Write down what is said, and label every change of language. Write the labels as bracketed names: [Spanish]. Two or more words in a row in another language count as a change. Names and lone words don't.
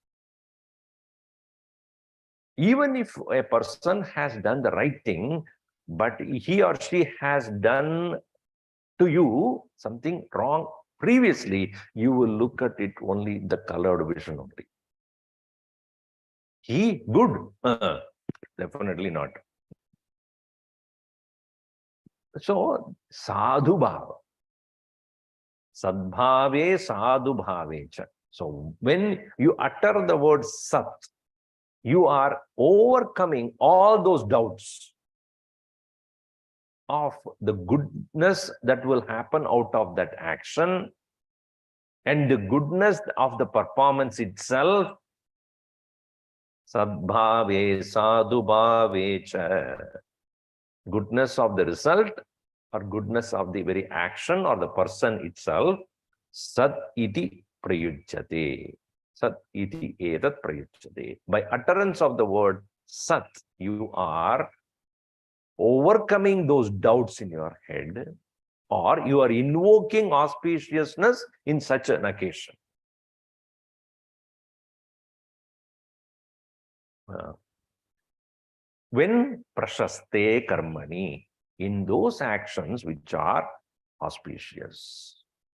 [English] Even if a person has done the right thing, but he or she has done to you something wrong previously, you will look at it only the colored vision only. He good? Definitely not. So, [Sanskrit] साधु भाव. सद्भावे, साधु भावे च. [English] So, when you utter the word sat, you are overcoming all those doubts of the goodness that will happen out of that action and the goodness of the performance itself. [Sanskrit] सद्भावे, साधु भावे च. [English] Goodness of the result or goodness of the very action or the person itself. [Sanskrit] सत् इति प्रयुज्यते. सत् इति एतत् प्रयुज्यते. [English] By utterance of the word sat, you are overcoming those doubts in your head, or you are invoking auspiciousness in such an occasion. When [Sanskrit] प्रशस्ते कर्मणि, [English] in those actions which are auspicious.